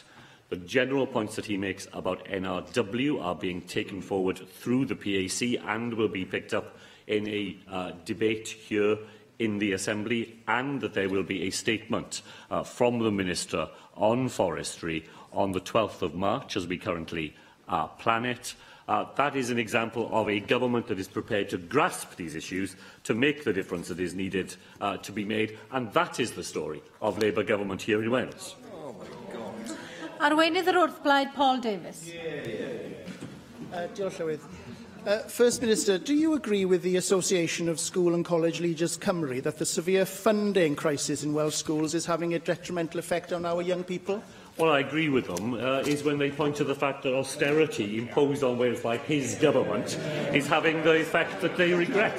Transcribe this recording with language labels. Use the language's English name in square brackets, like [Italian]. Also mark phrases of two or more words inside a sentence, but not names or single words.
[English] The general points that he makes about NRW are being taken forward through the PAC and will be picked up in a debate here in the Assembly, and that there will be a statement from the Minister on Forestry on the 12th of March, as we currently plan it. That is an example of a government that is prepared to grasp these issues, to make the difference that is needed to be made, and that is the story of Labour government here in Wales. Oh my God. [Welsh] Arweinydd yr wrthblaid, Paul Davies. Diolch Llywydd. [English] First Minister, do you agree with the Association of School and College Leaders Cymru that the severe funding crisis in Welsh schools is having a detrimental effect on our young people? What I agree with them is when they point to the fact that austerity imposed on Wales by his government is having the effect that they regret.